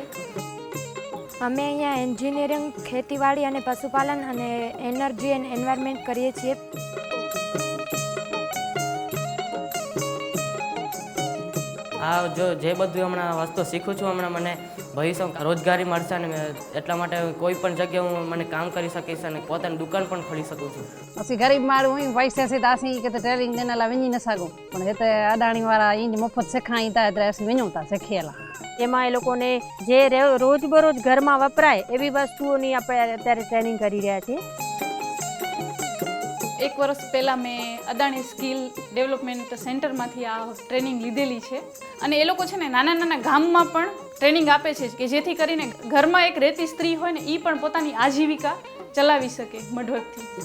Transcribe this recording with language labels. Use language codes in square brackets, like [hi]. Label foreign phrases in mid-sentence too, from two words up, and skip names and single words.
[gu] અમે અહીંયા એન્જિનિયરિંગ, ખેતીવાડી અને પશુપાલન અને [en] energy and environment [gu] કરીએ છીએ। આ જે બધું હમણાં વસ્તુ શીખું છું, હમણાં મને ભવિષ્યમાં રોજગારી મળશે અને એટલા માટે કોઈ પણ જગ્યાએ હું મને કામ કરી શકીશ અને પોતાની દુકાન પણ ખોલી શકું છું। [sd] असी गरीब माण्हू आहियूं, पैसे से असीं किथे ट्रेनिंग ॾियण लाइ वञी न सघूं, पण हिते अदाणी वारा ईंज मुफ़्त सेखारीनि था એટલે असीं वञूं था શીખેલા। [gu] એમાં એ લોકોને જે રોજબરોજ ઘરમાં વપરાય એવી વસ્તુઓની આપણે અત્યારે ટ્રેનિંગ કરી રહ્યા છીએ। એક વર્ષ પહેલાં મેં અદાણી [en] skill development [gu] સેન્ટરમાંથી આ ટ્રેનિંગ લીધેલી છે અને એ લોકો છે ને નાના નાના ગામમાં પણ ટ્રેનિંગ આપે છે કે જેથી કરીને ઘરમાં એક રહેતી સ્ત્રી હોય ને એ પણ પોતાની આજીવિકા ચલાવી શકે મઢવકથી।